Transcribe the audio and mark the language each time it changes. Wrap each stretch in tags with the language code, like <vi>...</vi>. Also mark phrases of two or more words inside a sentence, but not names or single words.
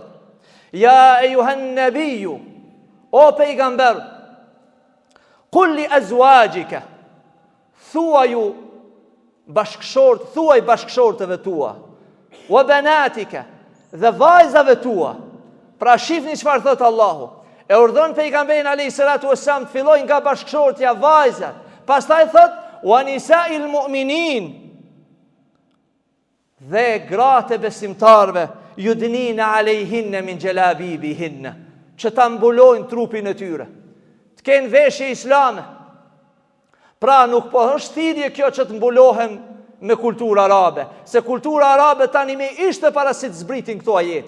<ar>يا أيها النبي,</ar> <sq>o pejgamber,</sq> <ar>قل لأزواجك,</ar> <sq>thuaj bashkëshortëve tua,</sq> <ar>وبناتك,</ar> <sq>dhe vajzave tua. Pra shifni çfarë thot Allahu. E urdhon pejgamberin</sq> <ar>عليه الصلاة والسلام</ar> <sq>të fillojë nga bashkëshortja vajzat. Pastaj thot</sq> <ar>ونساء المؤمنين,</ar> <sq>dhe gratë e besimtarve,</sq> <ar>يدنين عليهن من جلابيبهن,</ar> <sq>që ta mbulojnë trupin e tyre, të kenë veshje islame. Pra nuk po është thirrje kjo që të mbulohen me kulturë arabe, se kultura arabe tani me ishte para si të zbritin këto ajete.</sq>